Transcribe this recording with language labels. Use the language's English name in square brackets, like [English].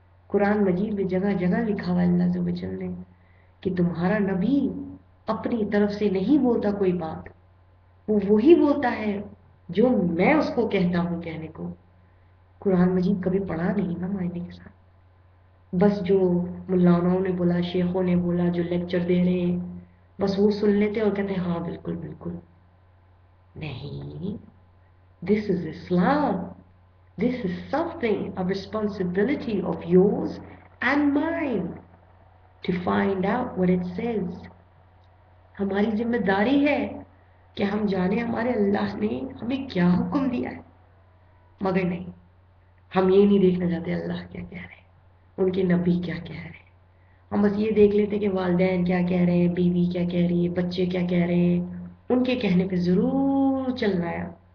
[Urdu] قرآن مجید میں جگہ جگہ لکھا ہوا اللہ عز و جل نے کہ تمہارا نبی اپنی طرف سے نہیں بولتا کوئی بات، وہ وہی بولتا ہے جو میں اس کو کہتا ہوں کہنے کو. قرآن مجید کبھی پڑھا نہیں نا معنی کے ساتھ، بس جو مولانا نے بولا، شیخوں نے بولا، جو لیکچر دے رہے ہیں بس وہ سن لیتے اور کہتے ہیں ہاں بالکل بالکل. [English] نہیں، this is Islam. This is something, a responsibility of yours and mine to find out what it says. [Urdu] ہماری ذمہ داری ہے کہ ہم جانیں ہمارے اللہ نے ہمیں کیا حکم دیا ہے. مگر نہیں، ہم یہ نہیں دیکھنا چاہتے اللہ کیا کہہ رہے ہیں، ان کے نبی کیا کہہ رہے ہیں. ہم بس یہ دیکھ لیتے کہ والدین کیا کہہ رہے ہیں، بیوی کیا کہہ رہی ہے، بچے کیا کہہ رہے ہیں، ان کے کہنے پہ ضرور چل رہا ہے.